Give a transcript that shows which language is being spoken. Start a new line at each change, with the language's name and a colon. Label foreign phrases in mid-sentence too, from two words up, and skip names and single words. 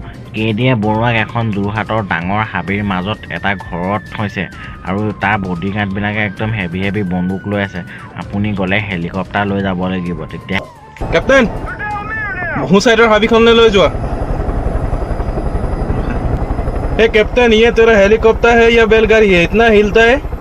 Assamese: কেডিয়ে বৰুৱাক এখন যোৰহাটৰ ডাঙৰ হাবিৰ মাজত এটা ঘৰত থৈছে আৰু তাৰ বডিগাৰ্ডবিলাকে একদম হেভি বন্দুক লৈ আছে। আপুনি গ'লে হেলিকপ্টাৰ লৈ যাব লাগিব। তেতিয়া কেপ্টেইন সোঁ চাইডৰ হাবিখনলৈ লৈ যোৱা। এই কেপ্টেইন,
Hindi: ये तेरा हेलीकॉप्टर है या बैलगाड़ी है? इतना हिलता है?